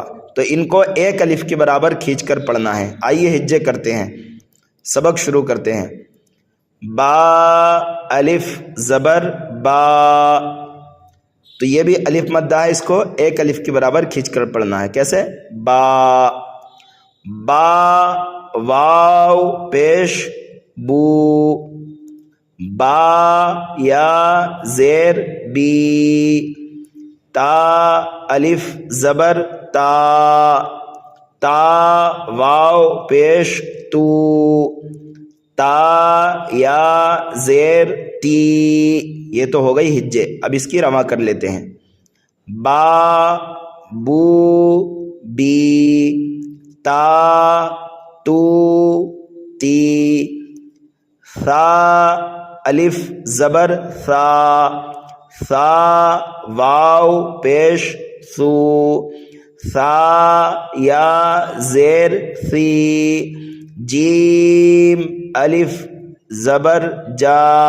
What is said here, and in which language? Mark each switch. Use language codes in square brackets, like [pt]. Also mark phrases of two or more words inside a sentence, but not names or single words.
[ur] تو ان کو ایک الف کے برابر کھینچ کر پڑھنا ہے۔ آئیے ہجے کرتے ہیں، سبق شروع کرتے ہیں۔ با، الف زبر با، تو یہ بھی الف مدہ ہے، اس کو ایک الف کے برابر کھینچ کر پڑھنا ہے۔ کیسے؟ با، با، واو پیش بو، با یا زیر بی، تا الف زبر تا، تا واو پیش تو، تا یا زیر تی، یہ تو ہو گئی ہجے۔ اب اس کی رواں کر لیتے ہیں۔ با، بو، بی، تا، تو، تی، ثا الف زبر ثا، ثا واو پیش ثو، ثا یا زیر ثی، جیم الف زبر جا،